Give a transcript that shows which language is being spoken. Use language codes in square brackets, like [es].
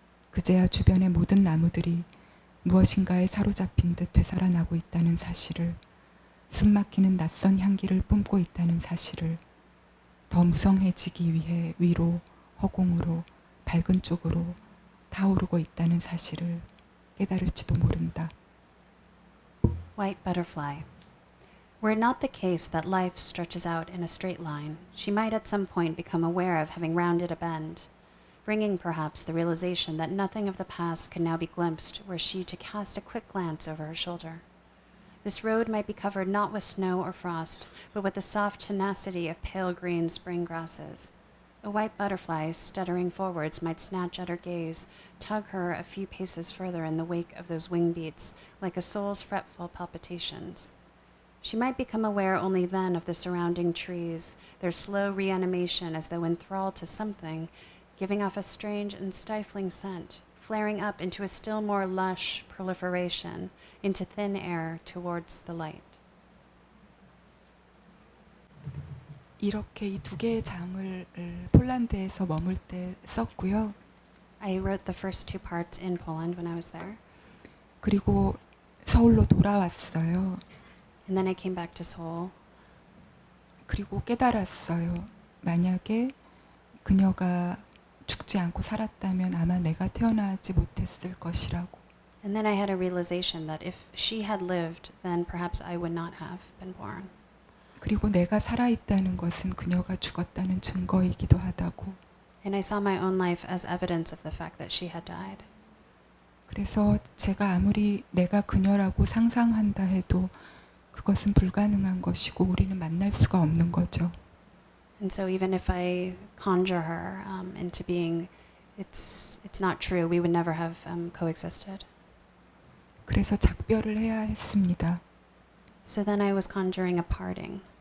[ko] 그제야 주변의 모든 나무들이 무엇인가에 사로잡힌 듯 되살아나고 있다는 사실을, 숨막히는 낯선 향기를 뿜고 있다는 사실을, 더 무성해지기 위해 위로, 허공으로, 밝은 쪽으로 타오르고 있다는 사실을 깨달을지도 모른다. [en] White butterfly. Were it not the case that life stretches out in a straight line, she might at some point become aware of having rounded a bend, bringing perhaps the realization that nothing of the past could now be glimpsed were she to cast a quick glance over her shoulder. This road might be covered not with snow or frost, but with the soft tenacity of pale green spring grasses. A white butterfly, stuttering forwards, might snatch at her gaze, tug her a few paces further in the wake of those wing beats, like a soul's fretful palpitations. She might become aware only then of the surrounding trees, their slow reanimation as though enthralled to something, giving off a strange and stifling scent, flaring up into a still more lush proliferation, into thin air towards the light. [ko] 이렇게 이 두 개의 장을 폴란드에서 머물 때 썼고요. [en] I wrote the first two parts in Poland when I was there, [ko] 그리고 서울로 돌아왔어요. [en] and then I came back to Seoul. [ko] 그리고 깨달았어요. 만약에 그녀가 죽지 않고 살았다면 아마 내가 태어나지 못했을 것이라고. [en] And then I had a realization that if she had lived, then perhaps I would not have been born. [ko] 그리고 내가 살아있다는 것은 그녀가 죽었다는 증거이기도 하다고. [en] And I saw my own life as evidence of the fact that she had died. [ko] 그래서 제가 아무리 내가 그녀라고 상상한다 해도 그것은 불가능한 것이고 우리는 만날 수가 없는 거죠. [en] And so even if I conjure her into being, it's not true. We would never have coexisted. [ko] 그래서 작별을 해야 했습니다. [en] So then I was conjuring a parting.